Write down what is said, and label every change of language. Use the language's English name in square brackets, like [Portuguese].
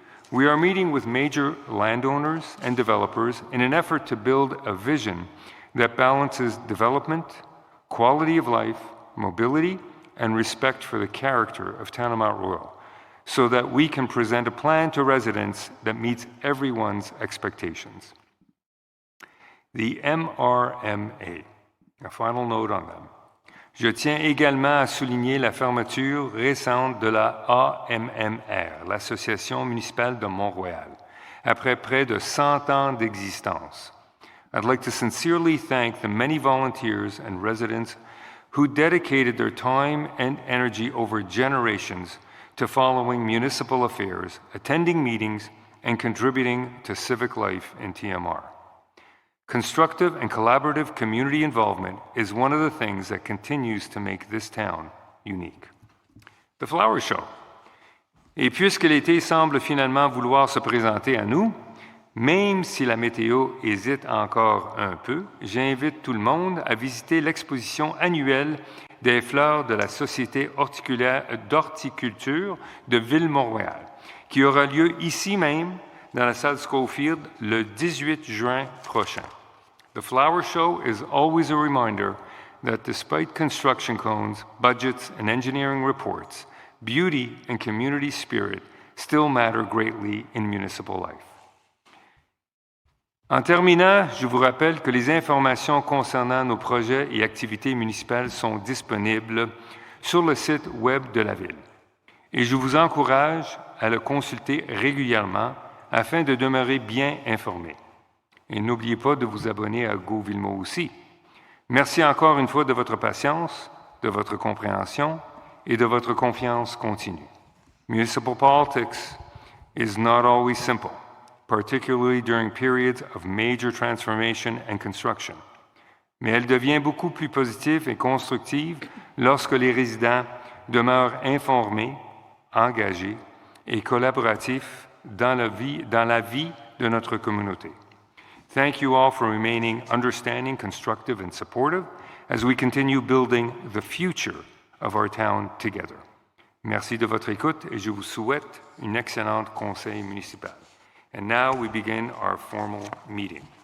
[English] We are meeting with major landowners and developers in an effort to build a vision that balances development, quality of life, mobility, and respect for the character of Tanamount Royal, so that we can present a plan to residents that meets everyone's expectations. The MRMA, a final note on them. [French] Je tiens également à souligner la fermeture récente de la AMMR, l'Association municipale de Mont-Royal, après près de 100 ans d'existence. [English] I'd like to sincerely thank the many volunteers and residents who dedicated their time and energy over generations to following municipal affairs, attending meetings, and contributing to civic life in TMR. Constructive and collaborative community involvement is one of the things that continues to make this town unique. The Flower Show. [French] Et puisque l'été semble finalement vouloir se présenter à nous, même si la météo hésite encore un peu, j'invite tout le monde à visiter l'exposition annuelle des fleurs de la Société d'horticulture de Ville-Mont-Royal, qui aura lieu ici même, dans la salle Schofield, le 18 juin prochain. [English] The Flower Show is always a reminder that despite construction cones, budgets, and engineering reports, beauty and community spirit still matter greatly in municipal life. [French] En terminant, je vous rappelle que les informations concernant nos projets et activités municipales sont disponibles sur le site web de la Ville. Et je vous encourage à le consulter régulièrement afin de demeurer bien informé. Et n'oubliez pas de vous abonner à GoVilmo aussi. Merci encore une fois de votre patience, de votre compréhension et de votre confiance continue. [English] Municipal politics is not always simple, particularly during periods of major transformation and construction. [French] Mais elle devient beaucoup plus positive et constructive lorsque les résidents demeurent informés, engagés et collaboratifs dans la vie de notre communauté. [English] Thank you all for remaining understanding, constructive, and supportive as we continue building the future of our town together. [French] Merci de votre écoute et je vous souhaite une excellente conseil municipal. [English] And now we begin our formal meeting.